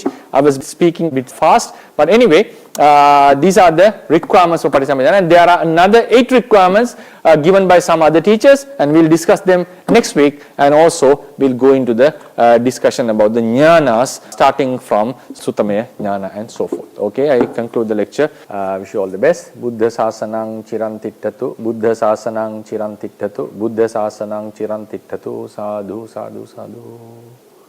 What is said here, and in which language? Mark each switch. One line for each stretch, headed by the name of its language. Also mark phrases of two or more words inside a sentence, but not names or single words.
English: I was speaking a bit fast, but anyway, these are the requirements for Patisambhida, and there are another 8 requirements given by some other teachers, and we'll discuss them next week, and also we'll go into the discussion about the jnanas starting from
Pali: Suttamaya Jnana
English: and so forth. Okay, I conclude the lecture. Wish you all the best.
Pali: Buddha Sasanang Chirantittatu, Buddha Sasanang Chirantittatu, Buddha Sasanang Chirantittatu, Sadhu, Sadhu, Sadhu.